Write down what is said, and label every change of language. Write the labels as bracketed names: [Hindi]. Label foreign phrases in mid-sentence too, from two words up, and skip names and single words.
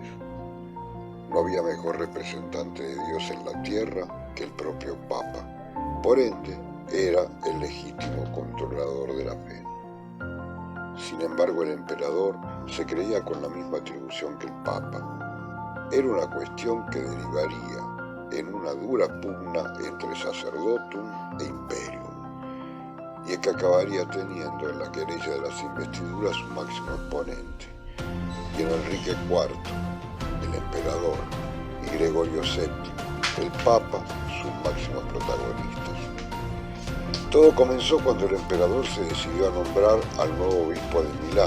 [Spanish] No había mejor representante de Dios en la tierra que el propio Papa. Por ende, era el legítimo controlador de la fe. Sin embargo, el emperador se creía con la misma atribución que el Papa. Era una cuestión que derivaría en una dura pugna entre sacerdotum e imperium, y que acabaría teniendo en la querella de las investiduras su máximo exponente, y en Enrique IV, el emperador, y Gregorio VII, el Papa, sus máximos protagonistas. Todo comenzó cuando el emperador se decidió a nombrar al nuevo obispo de Milán.